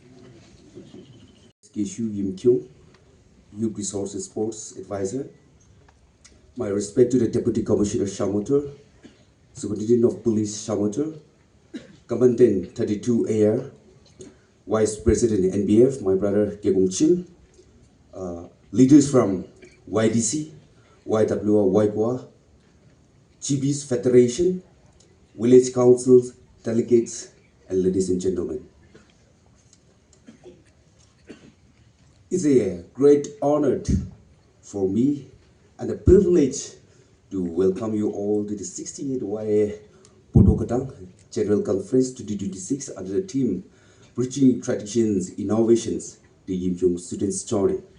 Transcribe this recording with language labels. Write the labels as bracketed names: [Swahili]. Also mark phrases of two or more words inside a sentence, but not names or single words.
[English] Yimkhiung, Youth Resources Sports Advisor, My respect to the Deputy Commissioner Shamator, Superintendent of Police Shamator, Commandant 32 AR, Vice President NBF, my brother Gegong leaders from YDC, YWA, YGWA, GB's Federation, Village Councils, delegates, and ladies and gentlemen. It's a great honor for me and a privilege to welcome you all to the 68th YAA Podokatang General Conference 2026 under the theme Bridging Traditions, Innovations, the Yimkhiung Students Journey.